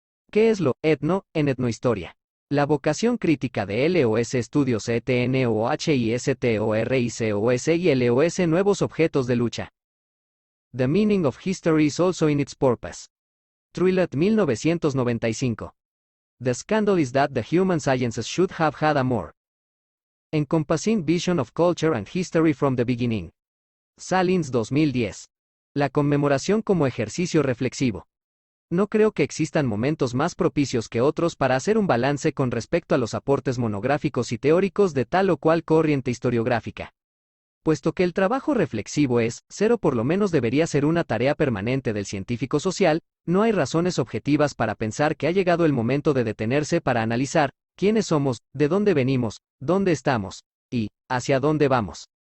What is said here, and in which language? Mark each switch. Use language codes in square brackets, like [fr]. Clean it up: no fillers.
[es] ¿Qué es lo etno en etnohistoria? La vocación crítica de LOS Estudios ETNOHISTORICOS y LOS Nuevos objetos de lucha. [en] The meaning of history is also in its purpose. Truillet 1995. The scandal is that the human sciences should have had a more encompassing vision of culture and history from the beginning. Salins 2010. [es] La conmemoración como ejercicio reflexivo. No creo que existan momentos más propicios que otros para hacer un balance con respecto a los aportes monográficos y teóricos de tal o cual corriente historiográfica. Puesto que el trabajo reflexivo es, o por lo menos debería ser una tarea permanente del científico social, no hay razones objetivas para pensar que ha llegado el momento de detenerse para analizar quiénes somos, de dónde venimos, dónde estamos, y hacia dónde vamos.